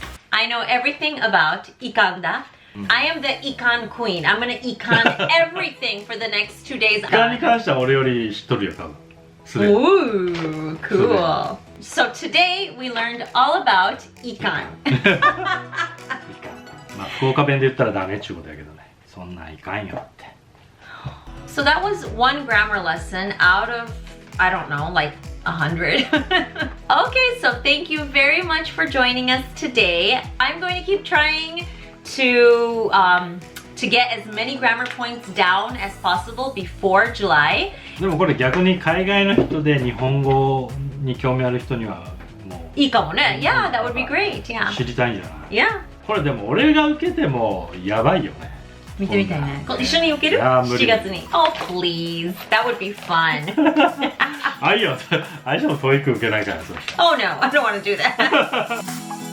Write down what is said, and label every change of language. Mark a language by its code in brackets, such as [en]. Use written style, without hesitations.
[en] I know everything about Ikanda. I am the Ikan queen. I'm gonna Ikan everything for the next 2 days. [ja] 時間に関しては俺より知っとるよ多分。すでに。 [en] Ooh, cool. So today we learned all about Ikan. [ja] まあ福岡弁で言ったらダメっちゅうことやけどね。そんなんいかんよって。 [en] So that was one grammar lesson out of, I don't know, like 100. Okay, so thank you very much for joining us today. I'm going to keep trying to get as many grammar points down as possible before July. [ja] でもこれ逆に海外の人で日本語に興味ある人にはもういいかもね。 [en] Yeah, that would be great. Yeah. [ja] 知りたいんじゃない？ [en] Yeah. [ja] これでも俺が受けてもやばいよね。見てみたいね。一緒に受ける？7 月に。 [en] Oh, please. That would be fun. [ja] あいよ、あいしもトイック受けないから、そう。 [en] Oh no, I don't want to do that.